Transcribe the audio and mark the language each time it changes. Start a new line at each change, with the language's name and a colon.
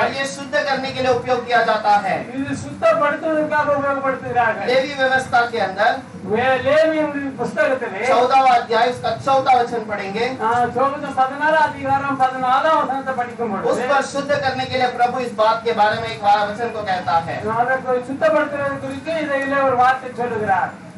Hindi: और ये शुद्ध करने के लिए उपयोग किया जाता है।
Tamil: இது சுத்தப்படுத்துவதற்காக உபயோகப்படுத்துகிறார்கள்.
Hindi: लेवी व्यवस्था के अंदर
Tamil: லேவியின் புஸ்தகத்திலே
Hindi: 14वां अध्याय उसका 14वां वचन पढ़ेंगे।
Tamil: 14 அதிகாரம் 14 வசனத்தை படிக்கும்
Hindi: उस
Tamil: பொழுது
Hindi: पर शुद्ध करने के लिए प्रभु इस बात के बारे में एक वचन को कहता है।
Tamil: அதற்கு சுத்தப்படுத்துறது குறித்து இதிலே ஒரு வார்த்தை சொல்லுகிறார்.